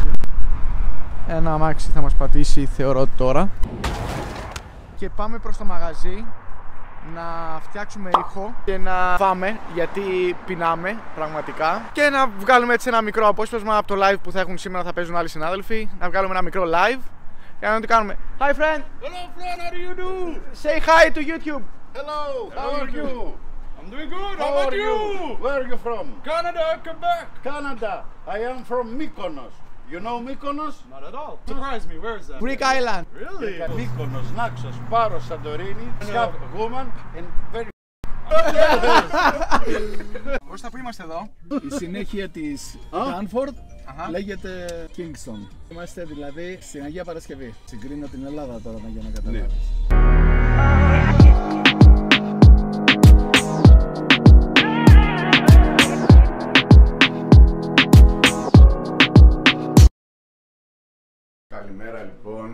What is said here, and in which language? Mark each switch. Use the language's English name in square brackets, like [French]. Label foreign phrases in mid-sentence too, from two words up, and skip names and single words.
[Greek] Ένα αμάξι θα μας πατήσει, θεωρώ, τώρα. Και πάμε προς το μαγαζί να φτιάξουμε ήχο και να φάμε, γιατί πεινάμε πραγματικά, και να βγάλουμε έτσι ένα μικρό απόσπασμα από το live που θα έχουν σήμερα, θα παίζουν άλλοι συνάδελφοι. Να βγάλουμε ένα μικρό live. Και να τι κάνουμε. [English] Hi friend! Hello friend, how do you do? Say hi to YouTube! Hello, how are you? I'm doing good. How How about are you? Where are you from? Canada, Quebec. Canada. I am from Mykonos. You know Mykonos? Not at all. Surprise me. Where is that? Greek Island! Really? Mykonos, Naxos, Paros, Santorini, have woman and very... [Greek] Ως τα που είμαστε εδώ. Η συνέχεια της Stanford λέγεται Kingston. Είμαστε δηλαδή στην Αγία Παρασκευή. Συγκρίνω την Ελλάδα τώρα για να καταλάβεις. Καλημέρα λοιπόν.